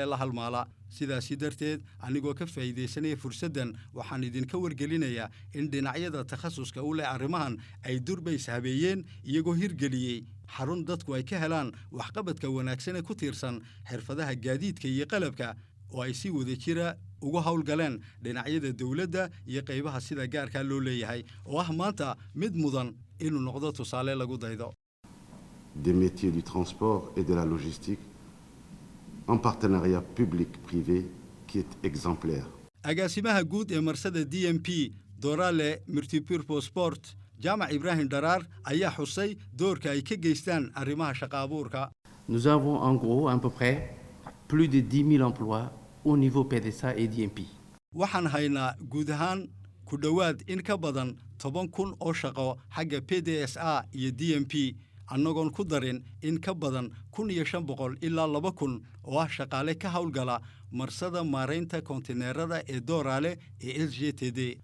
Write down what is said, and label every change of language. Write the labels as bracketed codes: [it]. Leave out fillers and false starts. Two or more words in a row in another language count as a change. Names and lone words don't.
[so] la halmaala sidaasi darteed anigoo ka faa'iideysanaya fursaddan waxaan idinka wargelinayaa in dhinacyada takhasuska u leh arrimahan ay durbays habeeyeen iyagoo hirgeliyey xarun dadku ay ka helaan waxqabadka wanaagsan ee ku tiirsan xirfadaha gaadiidka iyo qalabka oo ay si wada jira ugu howlgaleen dhinacyada dawladda iyo qaybaha sida gaarka loo leeyahay oo ah maanta mid mudan inuu noqdo tusaale lagu daydo. [fr] Des métiers du transport et de la logistique en partenariat public-privé qui est exemplaire. [so] agaasimaha guud ee marsada DMP Dorale Multipurpose Sport Jaamac Ibrahim Darar ayaa xusay doorka ay ka geystaan arrimaha shaqo abuurka. [fr] Nous avons en gros à peu près plus de 10 000 emplois au niveau PDSA et DMP. [so] waxaan haynaa guud ahaan ku dhowaad in ka badan 10,000 oo shaqo xagga PDSA iyo DMP annagoon ku darin in ka badan 1,500 ilaa 2,000 oo ah shaqaale ka howlgala marsada maareynta kontineerada ee Dorale ee SGTD.